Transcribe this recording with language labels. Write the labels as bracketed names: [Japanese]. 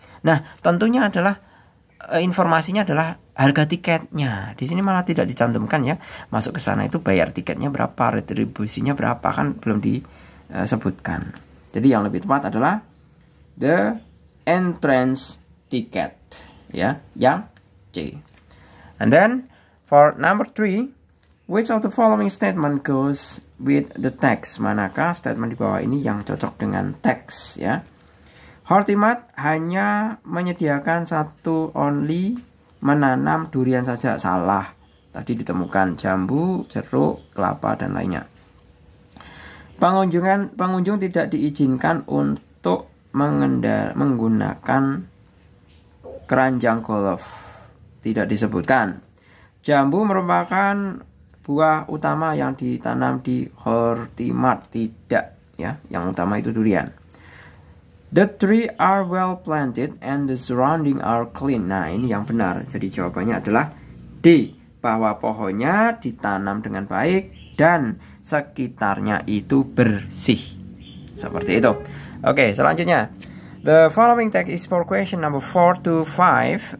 [Indonesian] Nah, tentunya adalah informasinya adalah harga tiketnya. Di sini malah tidak dicantumkan ya. Masuk ke sana itu bayar tiketnya berapa, retribusinya berapa, kan belum disebutkan. Jadi yang lebih tepat adalah [English] the entrance ticket [Indonesian] ya, yang C. [English] And then for number 3, which of the following statement goes with the text? [Indonesian] Manakah statement di bawah ini yang cocok dengan teks ya? Hortimart hanya menyediakan satu menanam durian saja. Salah. Tadi ditemukan jambu, jeruk, kelapa, dan lainnya. Pengunjung tidak diizinkan untuk menggunakan keranjang golf. Tidak disebutkan. Jambu merupakan buah utama yang ditanam di Hortimart. Tidak ya, yang utama itu durian. [English] The trees are well planted and the surrounding are clean. [Indonesian] Nah, ini yang benar. Jadi jawabannya adalah D, bahwa pohonnya ditanam dengan baik dan sekitarnya itu bersih. Seperti itu. Oke, selanjutnya. [English] The following text is for question number 4 to 6.